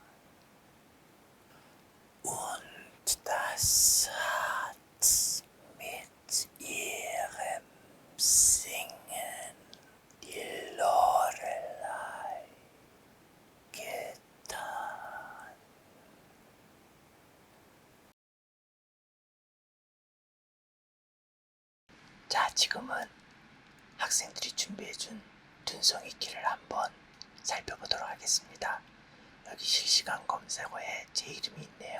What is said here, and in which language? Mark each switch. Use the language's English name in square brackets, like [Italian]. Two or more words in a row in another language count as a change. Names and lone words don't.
[German] Und das hat mit ihrem Singen die Lorelei getan. [Korean] 자, 지금은 학생들이 준비해준 둔성이키를 한번 살펴보도록 하겠습니다. 여기 실시간 검색어에 제 이름이 있네요.